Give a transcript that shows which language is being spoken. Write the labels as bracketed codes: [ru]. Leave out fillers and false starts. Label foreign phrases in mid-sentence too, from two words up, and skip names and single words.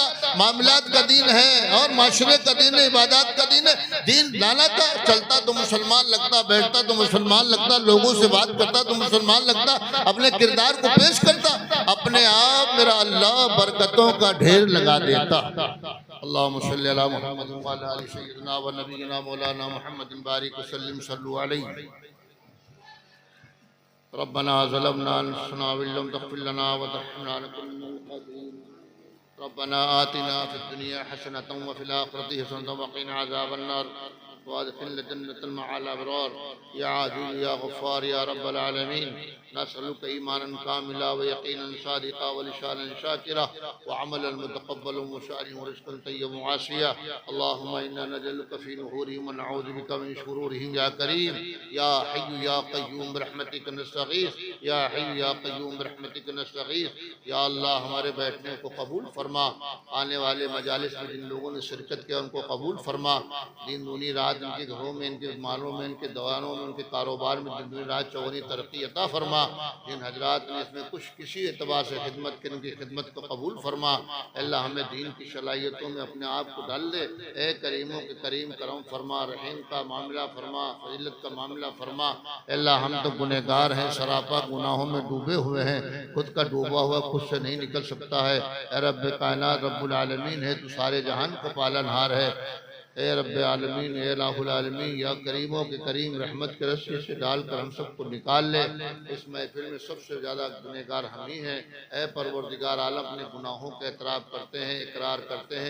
[ur] معاملات کا دین ہے اور معاشرے کا دین ہے، عبادت کا دین ہے. دین لانا تھا، چلتا تو مسلمان لگتا، بیٹھتا تو مسلمان لگتا، لوگوں سے بات کرتا تو مسلمان لگتا، اپنے کردار کو پیش کرتا، اپنے آپ میرا اللہ برکتوں کا ڈھیر لگا دیتا. [ar] اللهم صل على محمد وعلى آل سيدنا ونبينا مولانا محمد بارك وسلم صلوا عليه. ربنا ظلمنا أنفسنا وإن لم تغفر لنا وترحمنا لنكونن من الخاسرين. ربنا آتنا في الدنيا حسنة وفي الآخرة حسنة وقنا عذاب النار وأدخلنا الجنة مع الأبرار يا عزيز يا غفار يا رب العالمين. نسألك إيمانا كاملا ويقينا صادقا ولسانا شاكرا وعملا متقبلا وشارعا ورزقا طيبا وآسيا. اللهم إنا نجعلك في نحورهم ونعوذ بك من شرورهم يا كريم يا حي يا قيوم برحمتك نستغيث يا حي يا قيوم برحمتك نستغيث. [ur] یا اللہ ہمارے بیٹھنے کو قبول فرما، آنے والے مجالس میں جن لوگوں نے شرکت کیا ان کو قبول فرما. دن دونی رات ان کے گھروں میں، ان کے مالوں میں، ان کے دوانوں میں، ان کے کاروبار میں دن دونی رات چوگنی ترقی عطا فرما. جن حضرات نے اس میں کچھ کسی اعتبار سے خدمت کی، ان کی خدمت کو قبول فرما. اللہ ہمیں دین کی صلاحیتوں میں اپنے آپ کو ڈال دے. اے کریموں کے کریم کرم فرما، رحیم کا معاملہ فرما، فضیلت کا معاملہ فرما. اللہ ہم تو گنہگار ہیں، سراپا گناہوں میں ڈوبے ہوئے ہیں، خود کا ڈوبا ہوا خود سے نہیں نکل سکتا ہے. اے ربِ کائنات [ar] رب العالمين [ur] ہے، تو سارے جہان کا پالنہار ہے. اے ربِ عالمین، اے [ar] إله العالمين, [ur] ، یا کریموں کے کریم رحمت کے رسی سے ڈال کر ہم سب کو نکال لے. اس محفل میں سب سے زیادہ گنہگار ہم ہی ہیں. اے پروردگارِ عالم، اپنے گناہوں کا اعتراف کرتے ہیں، اقرار کرتے ہیں.